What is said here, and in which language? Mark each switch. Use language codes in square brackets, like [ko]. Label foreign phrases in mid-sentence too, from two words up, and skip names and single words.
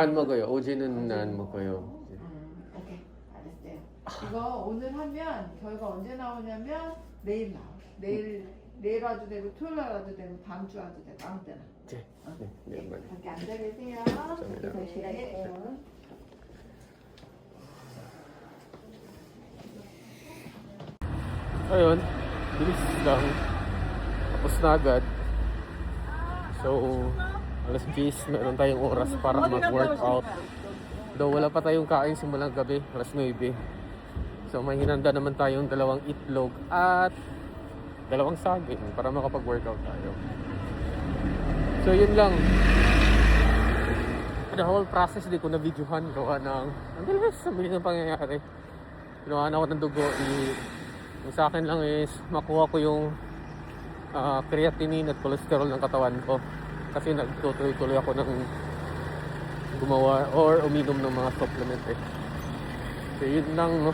[ko] 안 먹어요. 어제는 안 먹어요. 오케이. 알았어요. 이거 오늘 하면 결과 언제 나오냐면 내일 나와. 내일 와도 되고 토요일 날 와도 되고 다음 주 와도 되고 아무 때나. 네, 맞아요. 밖에 앉아 계세요. 감사합니다. 네. [tl] Ayun, bilis lang. Tapos na agad. So, alas 10, meron tayong oras para mag-workout. Though wala pa tayong kain simulang gabi, alas 9. So, may hinanda naman tayong dalawang itlog at dalawang saging para makapag-workout tayo. So, yun lang. [en] The whole process [tl] di ko na videohan. Gawa ng, ang bilis ng pangyayari. Ginawa na ako ng dugo. Yung sa akin lang is makuha ko yung creatinine at cholesterol ng katawan ko kasi nagtutuloy-tuloy ako ng gumawa or uminom ng mga supplement so yun lang, no?